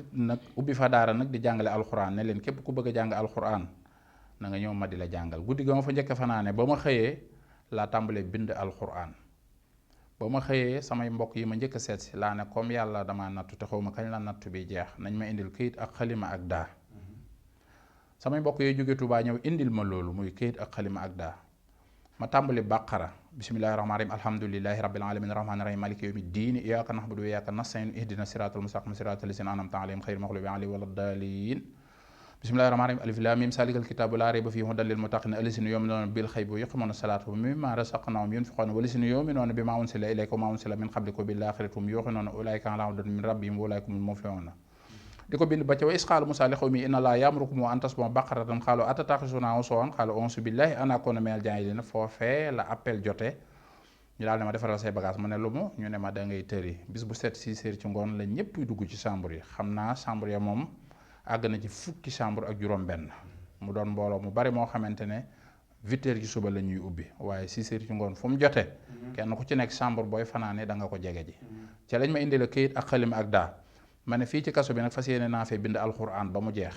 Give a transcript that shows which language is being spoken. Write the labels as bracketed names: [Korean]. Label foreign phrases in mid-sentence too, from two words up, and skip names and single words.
[Wolof] nag di jàngale alxuraan ne leen képp ku bëgg a jàng alxuraan na nga ñëw ma di la jàngal guddi ga ma fa njëkk fanaane ba ma xëyee laa tàmbalee bind alxuraan ba ma xëyee samay mbokk yi ma njëkk a seet si laa ne comme yàlla damaa nattu te xaw ma kañ la nattu bi jeex nañ ma indil këyit ak xalima ak daa samay mbokk yooyu jóge Tuubaa ñëw indil ma loolu muy këyit ak xalima ak daa ma tàmbali bàqara [Arabic] بسم الله الرحمن الرحيم الحمد لله رب العالمين الرحمن الرحيم مالك يوم الدين إياك نعبد وإياك نستعين اهدنا الصراط المستقيم صراط الذين أنعمت عليهم غير المغضوب عليهم ولا الضالين بسم الله الرحمن الرحيم ألف لام ميم ذلك الكتاب لا ريب فيه هدى للمتقين الذين يؤمنون بالغيب ويقيمون الصلاة ومما رزقناهم ينفقون والذين يؤمنون بما أنزل إليك وما أنزل من قبلك وبالآخرة هم يوقنون أولئك على هدى من ربهم وأولئك هم المفلحون [Wolof] di ko bind ba ca [Arabic] وإذ قال موسى لقومه إن الله يأمركم أن تذبحوا بقرة قالوا أتتخذنا هزوا قال أعوذ بالله أن أكون من الجاهلين [Wolof] foofee la appel jote ñu daal ne ma defaral say bagage ma ne lu mu ñu ne ma da ngay tëri bis bu set 6 heures ci ngoon la ñëpp dugg ci chambre yi xam naa chambre ya moom àgg na ci fukki chambre ak juróom-benn mu doon mbooloo mu bari moo xamante ne 8 heures ci suba la ñuy ubbi waaye 6 heures ci ngoon fu mu jotee kenn ku ci nekk chambre booy fanaane da nga ko jege ji ca lañ ma indi la këyit ak xalima ak daa ma ne fii ci kaso bi nag fas yéene naa fee bind alxuraan ba mu jeex.